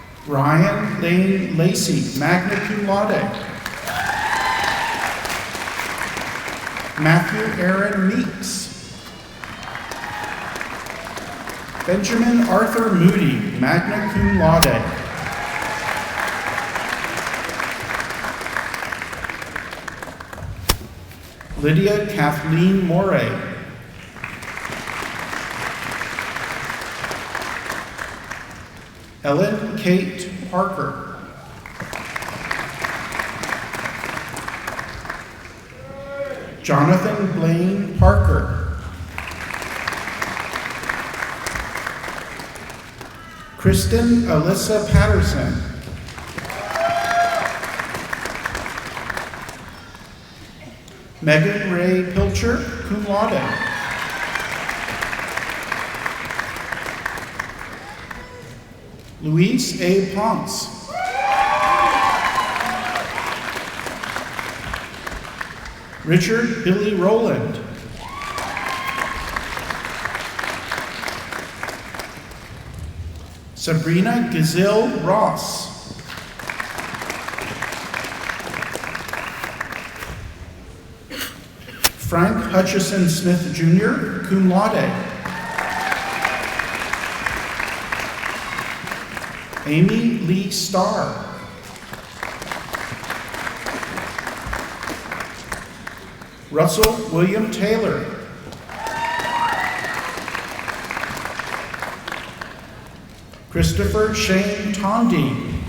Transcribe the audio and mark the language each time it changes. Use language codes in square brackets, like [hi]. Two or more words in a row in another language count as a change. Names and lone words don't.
[en] Ryan Lane Lacey, [la] magna cum laude. [en] Matthew Aaron Meeks. Benjamin Arthur Moody, [la] magna cum laude. [en] Lydia Kathleen Morey. Ellen Kate Parker. Jonathan Blaine Parker. Kristen Alyssa Patterson. Megan Ray Pilcher, [la] cum laude. [en] Luis A. Ponce. Richard Billy Rowland. Sabrina Gazelle Ross. Frank Hutchison Smith Jr., [la] cum laude. [en] Amy Lee Starr. Russell William Taylor. Christopher Shane Tondi.